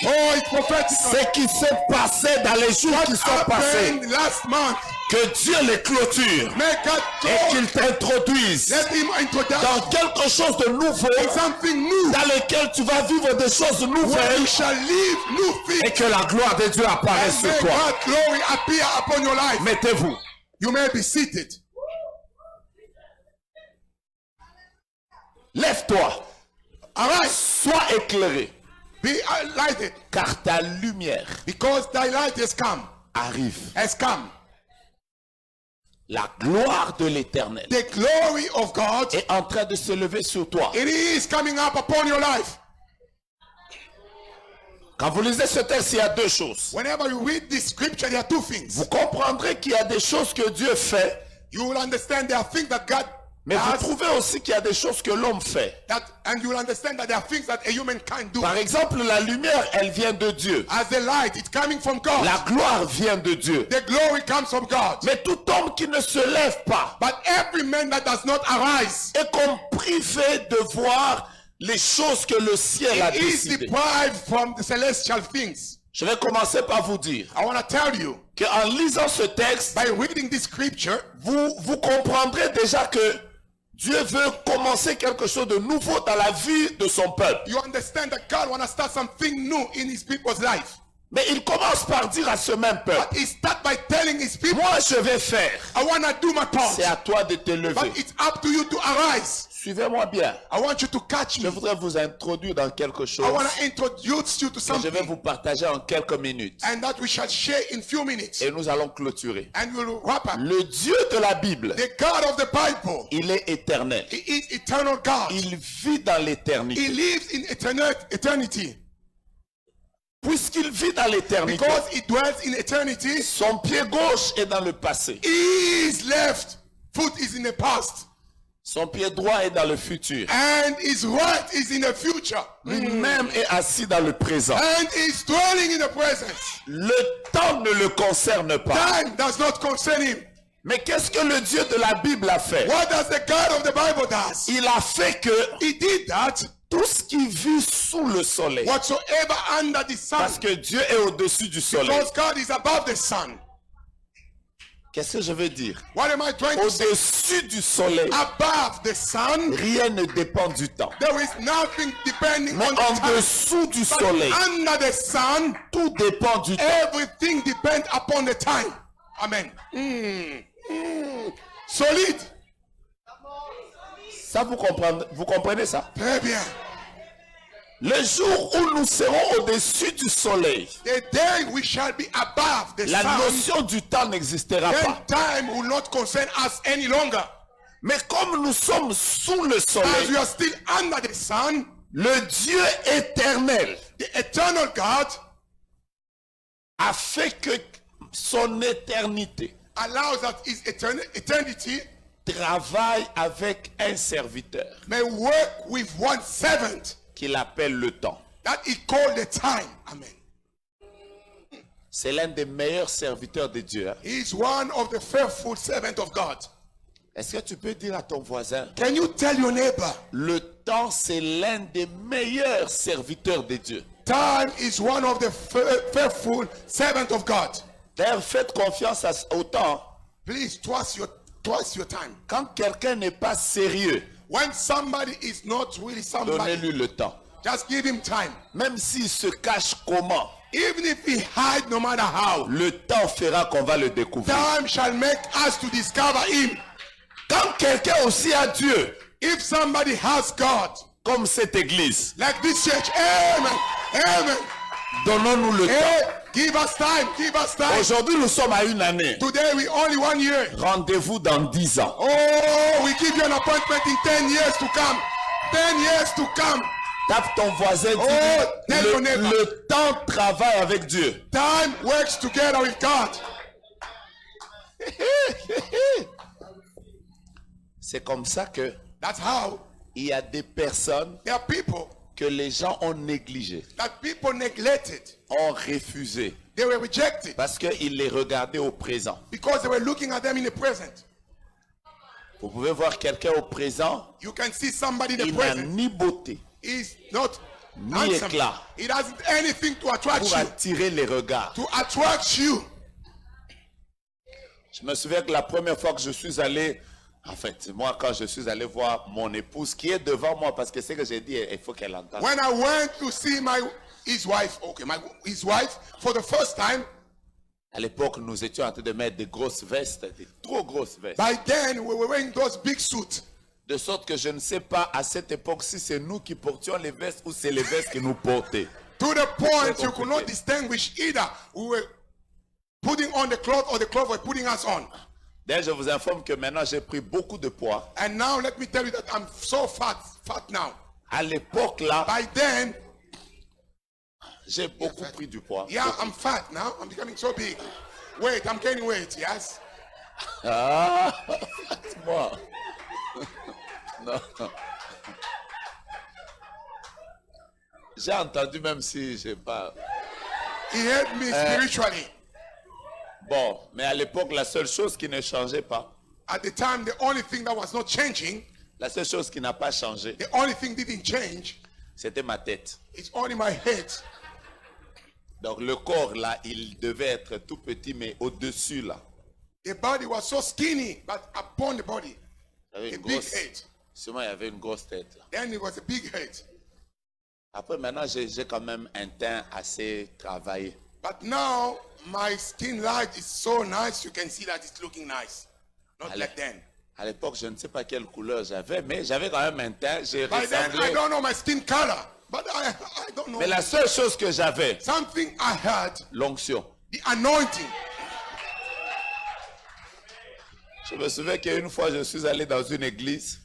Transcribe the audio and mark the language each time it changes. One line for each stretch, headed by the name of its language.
English: Oh, it's prophetic.
French: Ce qui s'est passé dans les jours qui sont passés,
English: Happened last month.
French: que Dieu les clôture
English: May God
French: et
English: go.
French: qu'il t'introduise
English: Let him introduce
French: dans quelque chose de nouveau
English: something new.
French: dans lequel tu vas vivre des choses
English: Where
French: nouvelles
English: you shall live new
French: et
English: things.
French: que la gloire de Dieu apparaisse
English: And
French: sur
English: may
French: toi.
English: God's glory appear upon your life.
French: Mettez-vous.
English: You may be seated.
French: Lève-toi.
English: Arise.
French: Sois éclairé.
English: Be lighted.
French: Car ta lumière
English: Because thy light has come.
French: arrive.
English: Has come.
French: La gloire de l'Éternel
English: The glory of God,
French: est en train de se lever sur toi.
English: it is coming up upon your life.
French: Quand vous lisez ce texte, il y a deux choses.
English: Whenever you read this scripture, there are two things.
French: Vous comprendrez qu'il y a des choses que Dieu fait,
English: You will understand there are things that God
French: mais vous
English: does,
French: trouvez aussi qu'il y a des choses que l'homme fait.
English: and you will understand that there are things that a human can't do.
French: Par exemple, la lumière, elle vient de Dieu.
English: As the light, it's coming from God.
French: La gloire vient de Dieu.
English: The glory comes from God.
French: Mais tout homme qui ne se lève pas
English: But every man that does not arise
French: est comme privé de voir les choses que le ciel a
English: is
French: décidées.
English: deprived from the celestial things.
French: Je vais commencer par vous dire
English: I want to tell you,
French: qu'en lisant ce texte,
English: by reading this scripture,
French: vous comprendrez déjà que Dieu veut commencer quelque chose de nouveau dans la vie de son peuple.
English: you understand that God wants to start something new in his people's life.
French: Mais il commence par dire à ce même peuple,
English: But he starts by telling his people,
French: moi je vais faire.
English: I want to do my part.
French: C'est à toi de te lever.
English: But it's up to you to arise.
French: Suivez-moi bien.
English: I want you to catch
French: Je
English: me.
French: voudrais vous introduire dans quelque chose
English: I want to introduce you to
French: que je vais
English: something,
French: vous partager en quelques minutes.
English: and that we shall share in few minutes.
French: Et nous allons clôturer.
English: And we'll wrap up.
French: Le Dieu de la Bible,
English: The God of the Bible,
French: il est éternel.
English: he is eternal God.
French: Il vit dans
English: He
French: l'éternité.
English: lives in eternity.
French: Puisqu'il vit dans l'éternité,
English: Because he dwells in eternity,
French: son pied gauche est dans le passé.
English: his left foot is in the past,
French: Son pied droit est dans le futur.
English: and his right is in the future,
French: Lui-même est assis dans le présent.
English: and is dwelling in the present.
French: Le temps ne le concerne pas.
English: Time does not concern him.
French: Mais qu'est-ce que le Dieu de la Bible a fait?
English: What does the God of the Bible does?
French: Il a fait que
English: He did that
French: tout ce qui vit sous le soleil.
English: Whatsoever under the sun.
French: Parce que Dieu est au-dessus du soleil.
English: Because God is above the sun.
French: Qu'est-ce que je veux dire?
English: What am I trying to say?
French: Au-dessus du soleil,
English: Above the sun,
French: rien ne dépend du temps.
English: there is nothing depending
French: Mais
English: on the
French: en
English: time.
French: dessous du
English: But
French: soleil,
English: under the sun,
French: tout dépend du temps.
English: everything depends upon the time. Amen.
French: Solide. Ça, vous comprenez ça? Très bien. Le jour où nous serons au-dessus du soleil,
English: The day we shall be above the
French: la
English: sun,
French: notion du temps n'existera
English: then
French: pas.
English: time will not concern us any longer.
French: Mais comme nous sommes sous le
English: As
French: soleil,
English: we are still under the sun,
French: le Dieu éternel
English: the eternal God
French: a fait que son éternité
English: allows that his eternity
French: travaille avec un serviteur
English: may work with one servant
French: qu'il appelle le temps.
English: that he called the time. Amen.
French: C'est l'un des meilleurs serviteurs de Dieu. Hein?
English: He is one of the faithful servants of God.
French: Est-ce que tu peux dire à ton voisin,
English: Can you tell your neighbor,
French: le temps c'est l'un des meilleurs serviteurs de Dieu.
English: time is one of the faithful servants of God.
French: D'ailleurs, faites confiance au temps.
English: Please trust your time.
French: Quand quelqu'un n'est pas sérieux,
English: When somebody is not really somebody,
French: donnez-lui le temps.
English: just give him time.
French: Même s'il se cache comment,
English: Even if he hide no matter how,
French: le temps fera qu'on va le découvrir.
English: time shall make us to discover him.
French: Quand quelqu'un aussi a Dieu,
English: If somebody has God,
French: comme cette église,
English: like this church, amen, amen.
French: donnons-nous le temps.
English: Hey, give us time, give us time.
French: Aujourd'hui, nous sommes à une année.
English: Today we only 1 year.
French: Rendez-vous dans 10 ans.
English: Oh, we give you an appointment in 10 years to come. 10 years to come.
French: Tape ton voisin, dis
English: Oh, tell your neighbor.
French: le temps travaille avec Dieu.
English: Time works together with God.
French: C'est comme ça que
English: That's how
French: il y a des personnes
English: there are people
French: que les gens ont négligées,
English: that people neglected.
French: ont refusé,
English: They were rejected
French: parce qu'ils les regardaient au présent.
English: because they were looking at them in the present.
French: Vous pouvez voir quelqu'un au présent,
English: You can see somebody in the
French: il n'a
English: present.
French: ni beauté,
English: He's not
French: ni
English: handsome.
French: éclat
English: He doesn't anything to attract
French: pour
English: you.
French: attirer les regards.
English: To attract you.
French: Je me souviens que la première fois que je suis allé, en fait, moi quand je suis allé voir mon épouse qui est devant moi, parce que c'est que j'ai dit, il faut qu'elle entende.
English: When I went to see his wife for the first time,
French: À l'époque, nous étions en train de mettre des grosses vestes, des trop grosses vestes.
English: by then we were wearing those big suits.
French: De sorte que je ne sais pas à cette époque si c'est nous qui portions les vestes ou c'est les vestes qui nous portaient.
English: To the point
French: Très
English: you could not
French: compliqué.
English: distinguish either we were putting on the cloth or the cloth were putting us on.
French: D'ailleurs, je vous informe que maintenant j'ai pris beaucoup de poids.
English: And now let me tell you that I'm so fat now.
French: À l'époque là,
English: By then,
French: j'ai beaucoup pris du poids.
English: yeah, I'm fat now. I'm becoming so big. Wait, I'm gaining weight, yes?
French: Ah, moi. Non. J'ai entendu même si j'ai pas.
English: He helped me spiritually.
French: Bon, mais à l'époque, la seule chose qui ne changeait pas,
English: At the time, the only thing that was not changing,
French: la seule chose qui n'a pas changé,
English: the only thing didn't change,
French: c'était ma tête.
English: it's only my head.
French: Donc le corps là, il devait être tout petit, mais au-dessus là,
English: The body was so skinny, but upon the body,
French: il y avait
English: a
French: une
English: big
French: grosse.
English: head.
French: Sûrement, il y avait une grosse tête là.
English: Then it was a big head.
French: Après, maintenant, j'ai quand même un teint assez travaillé.
English: But now, my skin light is so nice, you can see that it's looking nice. Not
French: Allez.
English: like then.
French: À l'époque, je ne sais pas quelle couleur j'avais, mais j'avais quand même un teint. J'ai
English: By then, I
French: ressemblé.
English: don't know my skin color, but I don't know.
French: Mais la seule chose que j'avais,
English: Something I had,
French: l'onction.
English: the anointing.
French: Je me souviens qu'une fois, je suis allé dans une église,